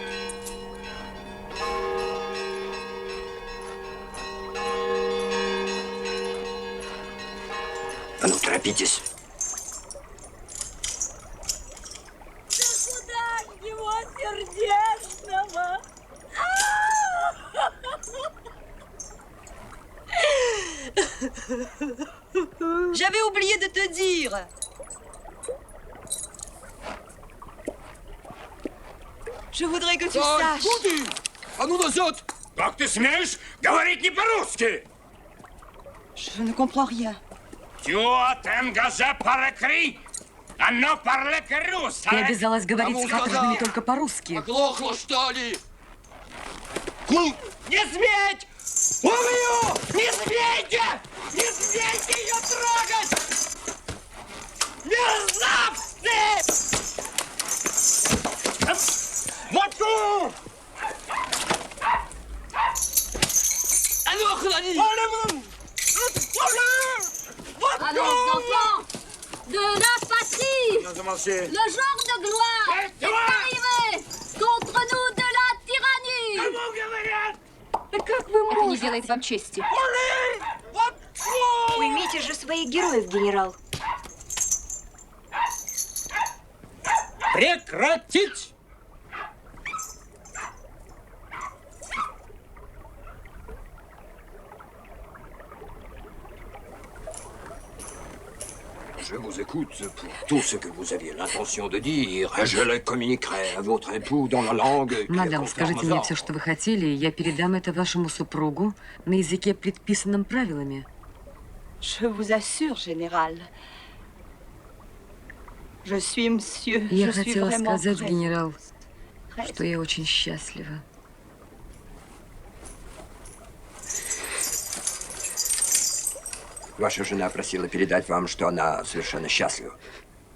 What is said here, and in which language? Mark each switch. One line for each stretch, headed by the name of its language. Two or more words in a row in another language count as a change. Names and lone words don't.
Russian: А ну, торопитесь. Его сердечного.
French: J'avais oublié de te dire. Je voudrais que tu saches.
Russian: А ну назад! Как ты смеешь говорить не по-русски?
French: Je ne comprends rien. Tu t'engages par écrit,
Russian: а не
French: parler que russe.
Russian: Я обязалась говорить с каторжными только по-русски. Оглохло, что ли? Не сметь! Убью! Не смейте! Не смейте ее трогать! Мерзавцы! Вот тут! А ну, охлади!
French: Allons, enfants, de la patrie, le jour de gloire est arrivé contre nous de la tyrannie.
Russian: Как вы можете? Это не делает вам чести. Уймите же своих героев, генерал. Прекратить!
French: Je vous écoute pour tout ce que vous aviez l'intention de dire. Je le communiquerai à votre époux dans la langue.
Russian: Мадам, скажите мне все, что вы хотели, и я передам это вашему супругу на языке, предписанном правилами.
French: Je vous assure, général. Je suis monsieur.
Russian: Я
French: Je suis
Russian: хотела
French: vraiment
Russian: сказать,
French: très-
Russian: генерал,
French: très-
Russian: что я очень счастлива. Ваша жена просила передать вам, что она совершенно счастлива.